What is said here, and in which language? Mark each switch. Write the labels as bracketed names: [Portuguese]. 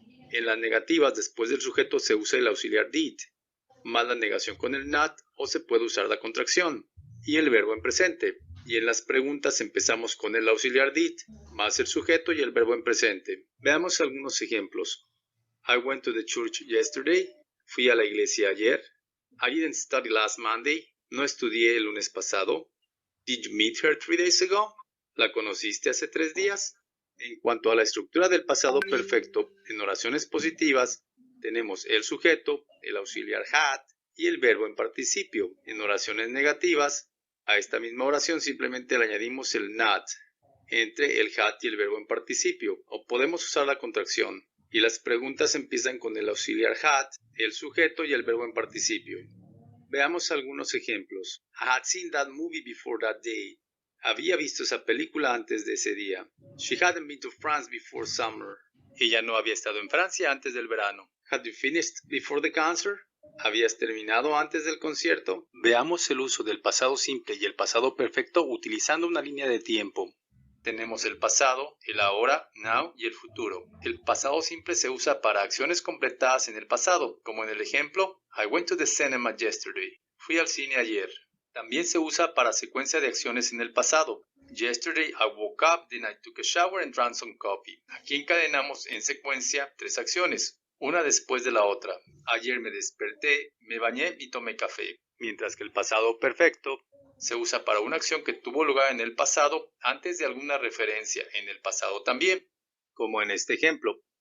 [Spanish] En las negativas, después del sujeto se usa el auxiliar did, más la negación con el not, o se puede usar la contracción, y el verbo en presente. Y en las preguntas empezamos con el auxiliar did, más el sujeto y el verbo en presente. Veamos algunos ejemplos. [English] I went to the church yesterday. [Spanish] Fui a la iglesia ayer. [English] I didn't study last Monday. [Spanish] No estudié el lunes pasado. [English] Did you meet her 3 days ago? [Spanish] ¿La conociste hace 3 días? En cuanto a la estructura del pasado perfecto, en oraciones positivas tenemos el sujeto, el auxiliar had y el verbo en participio. En oraciones negativas, a esta misma oración simplemente le añadimos el not entre el had y el verbo en participio, o podemos usar la contracción. Y las preguntas empiezan con el auxiliar had, el sujeto y el verbo en participio. Veamos algunos ejemplos. [English] I had seen that movie before that day. [Spanish] Había visto esa película antes de ese día. [English] She hadn't been to France before summer. [Spanish] Ella no había estado en Francia antes del verano. [English] Had you finished before the concert? [Spanish] ¿Habías terminado antes del concierto? Veamos el uso del pasado simple y el pasado perfecto utilizando una línea de tiempo. Tenemos el pasado, el ahora, now y el futuro. El pasado simple se usa para acciones completadas en el pasado, como en el ejemplo [English] I went to the cinema yesterday. [Spanish] Fui al cine ayer. También se usa para secuencia de acciones en el pasado. [English] Yesterday I woke up, then I took a shower and drank some coffee. [Spanish] Aquí encadenamos en secuencia 3 acciones, una después de la otra. Ayer me desperté, me bañé y tomé café. Mientras que el pasado perfecto se usa para una acción que tuvo lugar en el pasado antes de alguna referencia en el pasado también, como en este ejemplo.